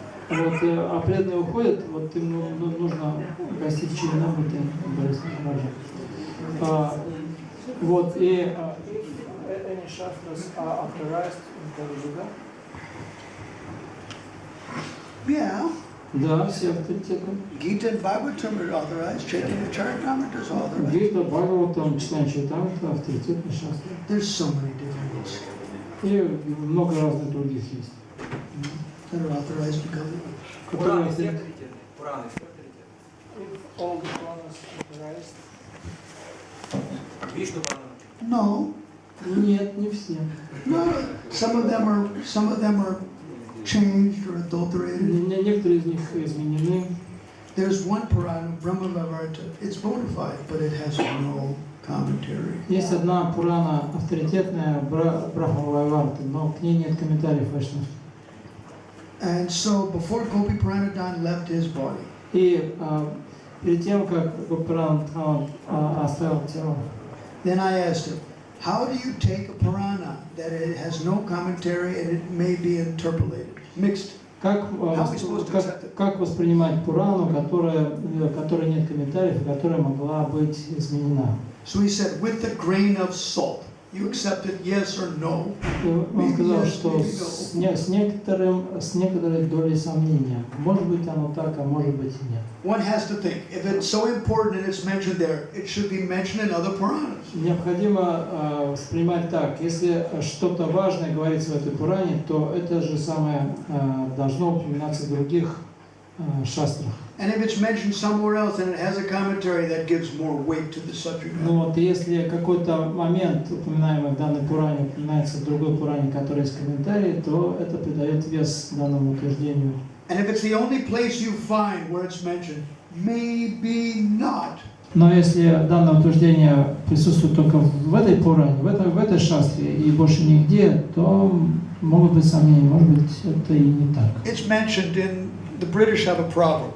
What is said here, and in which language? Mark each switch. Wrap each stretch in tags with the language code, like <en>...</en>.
<ru>Вот, а преданные уходят, вот им нужно гостить Чиринамрити, Борис Махараджа. Вот, и</ru> <en>any shastras are authorized in Kali-yuga? Yeah.</en> <ru>Да, все авторитеты.</ru> <en>Gita and Bhagavatam are authorized. Chaitanya Charitamrita is authorized.</en> <ru>Гита, Бхагаватам, Читание Чаритамрита, авторитетные шастры.</ru> <en>There's so many different ones.</en> <ru>И много разных других есть.</ru> <en>that are authorized to come.</en> <ru>Пураны все авторитетные. Пураны все авторитетные. Вишну Пурана.</ru> <en>No,</en> <ru>Нет, не все.</ru> <en>no. Some of them are changed or adulterated.</en> <ru>Некоторые из них изменены.</ru> <en>There's one Purana, Brahma Vaivarta. It's bona fide, but it has no commentary.</en> <ru>Есть одна Пурана авторитетная, Брахма Вайварта, но к ней нет комментариев Вайшнав.</ru> <en>And so before Gopi Pranadhan left his body,</en> <ru>И перед тем, как Гопаранадхан оставил тело,</ru> <en>then I asked him, how do you take a Purana that it has no commentary and it may be interpolated, mixed?</en> <ru>как воспринимать Пурану, которой нет комментариев, и которая могла быть изменена?</ru> <en>So he said, with a grain of salt. You accept it, yes or no?</en> <ru>Он сказал, что с некоторой долей сомнения. Может быть оно так, а может быть и нет.</ru> <en>One has to think, if it's so important and it's mentioned there, it should be mentioned in other Puranas.</en> <ru>Необходимо воспринимать так. Если что-то важное говорится в этой Пуране, то это же самое должно упоминаться в других шастрах.</ru> <en>And if it's mentioned somewhere else and it has a commentary, that gives more weight to the subject.</en> <ru>Ну вот, если какой-то момент, упоминаемый в данной Пуране, упоминается в другой Пуране, который есть комментарий, то это придает вес данному утверждению.</ru> <en>And if it's the only place you find where it's mentioned, maybe not.</en> <ru>Но если данное утверждение присутствует только в этой Пуране, в этой шастре и больше нигде, то могут быть сомнения, может быть, это и не так.</ru> <en>It's mentioned in the British have a proverb.</en>